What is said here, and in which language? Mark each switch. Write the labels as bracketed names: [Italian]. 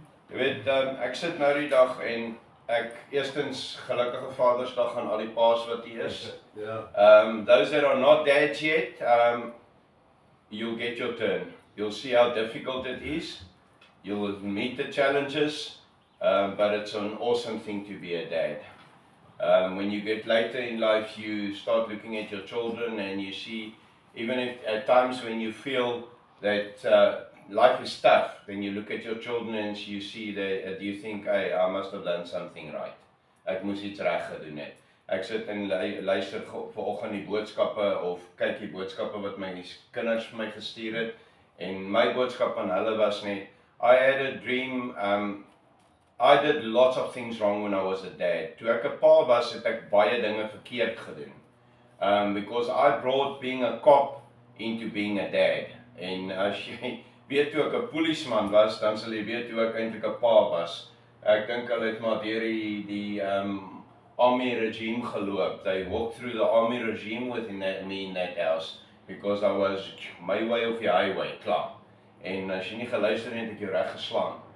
[Afrikaans] Jy weet, ek sit nou die dag en ek eerstens gelukkige Vadersdag aan al die paas wat hier is. [English] Those that are not dads yet, you'll get your turn. You'll see how difficult it is. You'll meet the challenges, but it's an awesome thing to be a dad. When you get later in life, you start looking at your children and you see, even if at times when you feel that life is tough, then you look at your children and you see that you think, hey, I must have done something right. [Afrikaans] Ek moes iets reg gedoen het. Ek sit en luister vanoggend die boodskappe of kyk die boodskappe wat my kinders vir my gestuur het, en my boodskap aan hulle was net, [English] I had a dream, I did lots of things wrong when I was a dad. [Afrikaans] Toe ek 'n pa was, het ek baie dinge verkeerd gedoen. [English] Because I brought being a cop into being a dad. [Afrikaans] En as jy weet toe ek 'n polisieman was, dan sal jy weet hoe ek eintlik 'n pa was. Ek dink hulle het maar deur die army regime geloop. [English] They walked through the army regime within me in that house, because I was my way of the highway, klaar. [Afrikaans] En as jy nie geluister het, het ek jou reg geslaan.